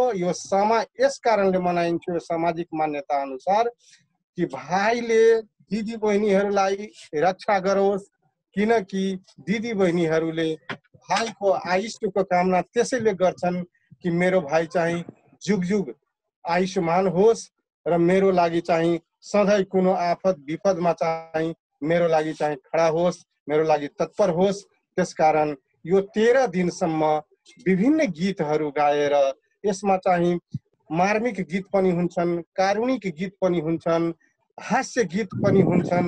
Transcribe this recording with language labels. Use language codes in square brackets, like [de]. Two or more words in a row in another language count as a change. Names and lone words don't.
[ne] यो सामा यस कारणले मनाइन्छ, यो सामाजिक मान्यता अनुसार कि भाइले दिदी बहिनीहरूलाई रक्षा गरोस्, किनकि दिदी बहिनीहरूले भाइको आयुष्यको कामना त्यसैले गर्छन् कि मेरो भाइ चाहिँ जुग जुग आयुष्मान होस् र मेरो लागि चाहिँ सधैँ कुनै आफत विपदमा चाहिँ मेरो लागि चाहिँ खडा होस्, मेरो लागि तत्पर होस्। त्यसकारण यो 13 दिनसम्म विभिन्न गीतहरू गाएर, यसमा चाहिँ मार्मिक गीत पनि हुन्छन्, कारुणिक गीत पनि हुन्छन्, हास्य गीत पनि हुन्छन्।